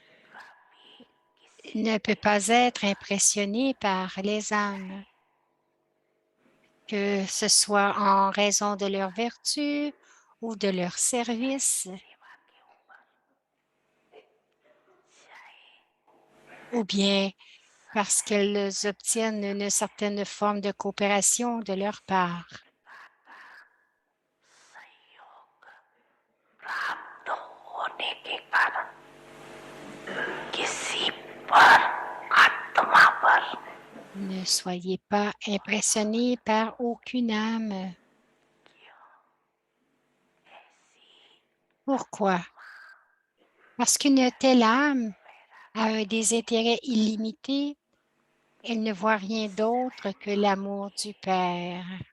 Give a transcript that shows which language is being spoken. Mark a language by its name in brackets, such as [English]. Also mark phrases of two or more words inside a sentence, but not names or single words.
[French] ne peut pas être impressionnée par les âmes, que ce soit en raison de leur vertu ou de leur service, ou bien parce qu'elles obtiennent une certaine forme de coopération de leur part. [Hindi] प्राप्त होने के कारण किसी पर, आत्मा पर [French] Ne soyez pas impressionnés par aucune âme. Pourquoi? Parce qu'une telle âme a un désintérêt illimité. Elle ne voit rien d'autre que l'amour du Père.